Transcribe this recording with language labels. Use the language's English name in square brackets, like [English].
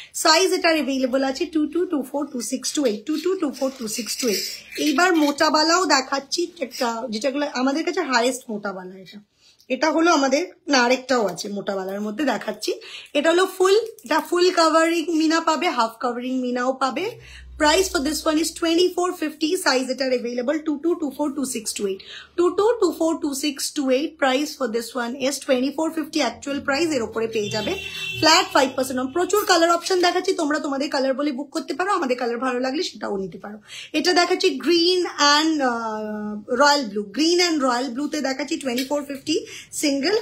[Bangla] Size এটার available আছে 22, 24, 26, 28, 22, 24, 26, 28। এইবার মোটা বালাও দেখাচ্ছি একটা, যেটাগুলো আমাদের কাছে হাইয়েস্ট মোটা বালা। এটা হলো আমাদের, না আরেকটাও আছে মোটা বালার মধ্যে দেখাচ্ছি। এটা হলো ফুল, এটা ফুল কাভারিং মিনা পাবে, হাফ কাভারিং মিনাও পাবে। [English] Price for this one is 2450, size it are available 22, 24, 26, 28, 22, 24, 26, 28. Price for this one is 2450 actual price, [Bangla] এর উপরে পেয়ে যাবে flat 5% প্রচুর কালার অপশন দেখাচ্ছি, তোমরা তোমাদের কালার বলে বুক করতে পারো, আমাদের কালার ভালো লাগলে সেটাও নিতে পারো। এটা দেখাচ্ছি green and royal blue, green and royal ব্লুতে দেখাচ্ছি 2450 সিঙ্গেল।